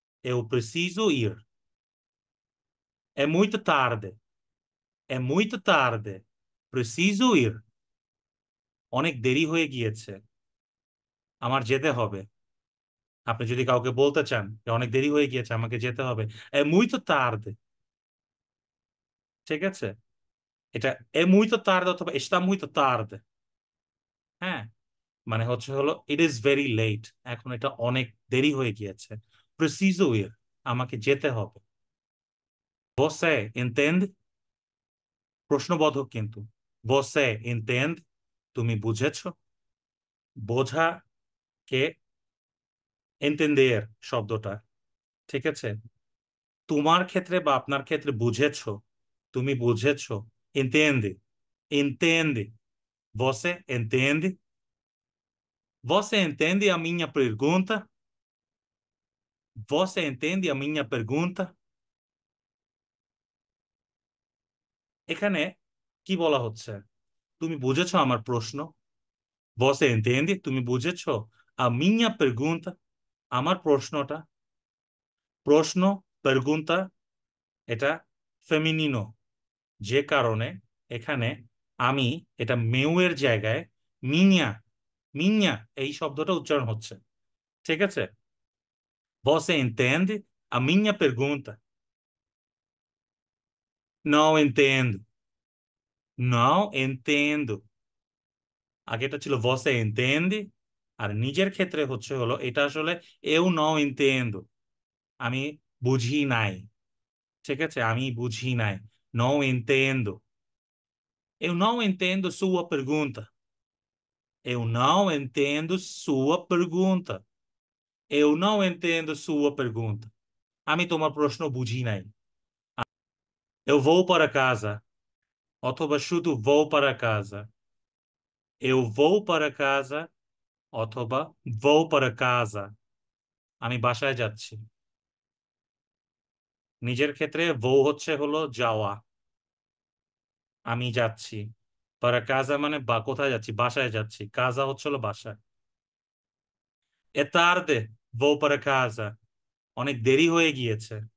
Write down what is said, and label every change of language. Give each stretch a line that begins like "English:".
Portuguese: Eu preciso ir. É muito tarde. É muito tarde. Preciso ir.
Bangla: অনেক দেরি হয়ে গিয়েছে, আমার যেতে হবে। আপনি যদি কাউকে বলতে চান যে অনেক দেরি হয়ে গিয়েছে, আমাকে যেতে হবে,
Portuguese: é muito tarde।
Bangla: ঠিক আছে, এটা
Portuguese: é muito tarde
Bangla: অথবা
Portuguese: está muito tarde।
Bangla: হ্যাঁ, মানে হচ্ছে হলো
English: it is very late,
Bangla: এখন এটা অনেক দেরি হয়ে গিয়েছে। প্রিসিজো ir, আমাকে যেতে হবে।
Portuguese: você entende,
Bangla: প্রশ্নবোধক কিন্তু।
Portuguese: você entende,
Bangla: তুমি বুঝেছো। বোঝা কে entender শব্দটা। ঠিক আছে, তোমার ক্ষেত্রে বা আপনার ক্ষেত্রে বুঝেছো, তুমি বুঝেছো,
Portuguese: entende, entende, você entende, você entende a minha pergunta, você entende a minha pergunta।
Bangla: এখানে কি বলা হচ্ছে? তুমি বুঝেছো আমার প্রশ্ন।
Portuguese: Você entende?
Bangla: তুমি বুঝেছো
Portuguese: a minha pergunta,
Bangla: আমার প্রশ্নটা। প্রশ্ন, pergunta, এটা ফেমিনিনো, যে কারণে এখানে আমি এটা মেউ এর জায়গায় মিনিয়া, মিনিয়া এই শব্দটা উচ্চারণ হচ্ছে।
Portuguese: ঠিক আছে, você entende a minha pergunta? Não entendo, não entendo।
Bangla: আগেটা ছিল
Portuguese: você entende,
Bangla: আর নিজের ক্ষেত্রে হচ্ছে হলো এটা আসলে
Portuguese: eu não entendo,
Bangla: আমি বুঝি নাই। ঠিক আছে, আমি বুঝি নাই,
Portuguese: não entendo। Eu não entendo sua pergunta। Eu não entendo sua pergunta. Eu não entendo sua pergunta.
Bangla: আমি তোমার প্রশ্ন বুঝি নাই।
Portuguese: Eu vou para casa.
Bangla: অথবা শুধু
Portuguese: vou para casa. Eu vou para casa অথবা vou para casa.
Bangla: আমি বাসায় যাচ্ছি। নিজের ক্ষেত্রে vou হলো যাওয়া। আমি যাচ্ছি।
Portuguese: para casa
Bangla: মানে বা কোথায় যাচ্ছি? বাসায় যাচ্ছি।
Portuguese: casa
Bangla: হলো বাসায়।
Portuguese: É tarde, vou para casa.
Bangla: অনেক দেরি হয়ে গিয়েছে।